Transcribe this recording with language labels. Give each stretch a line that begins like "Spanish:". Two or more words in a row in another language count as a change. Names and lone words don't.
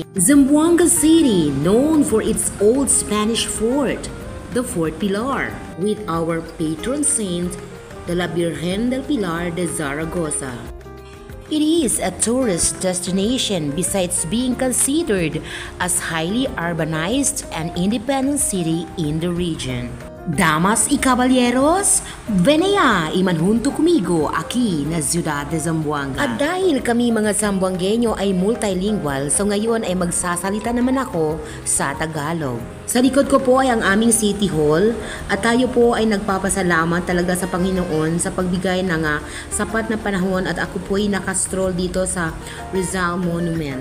English: Zamboanga City, known for its old Spanish fort, the Fort Pilar, with our patron saint, the La Virgen del Pilar de Zaragoza. It is a tourist destination besides being considered as highly urbanized and independent city in the region.
Chavacano: Damas y caballeros, venaya y manhunto kumigo aquí na Ciudad de Zamboanga.
Filipino: At dahil kami mga Zamboangueño ay multilingual, so ngayon ay magsasalita naman ako sa Tagalog. Sa likod ko po ay ang aming City Hall at tayo po ay nagpapasalamat talaga sa Panginoon sa pagbigay ng sapat na panahon at ako po ay nakastroll dito sa Rizal Monument.